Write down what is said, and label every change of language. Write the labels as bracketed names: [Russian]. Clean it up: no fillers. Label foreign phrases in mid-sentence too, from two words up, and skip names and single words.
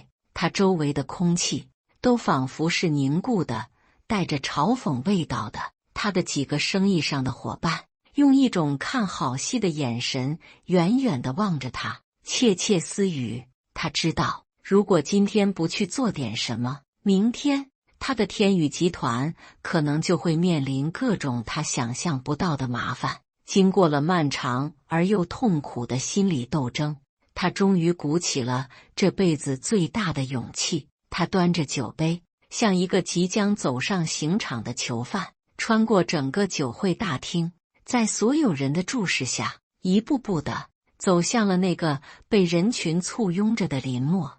[Chinese] 他周圍的空氣都仿佛是凝固的，帶着嘲諷味道的。他的幾個生意上的夥伴，用一種看好戲的眼神，遠遠地望着他，竊竊私語。他知道，如果今天不去做點什麼，明天他的天宇集團可能就會面臨各種他想象不到的麻煩。經過了漫長而又痛苦的心理鬥爭，他終於鼓起了這輩子最大的勇氣。他端着酒杯，像一個即將走上刑場的囚犯，穿過整個酒會大廳，在所有人的注視下，一步步地走向了那個被人群簇擁着的林默。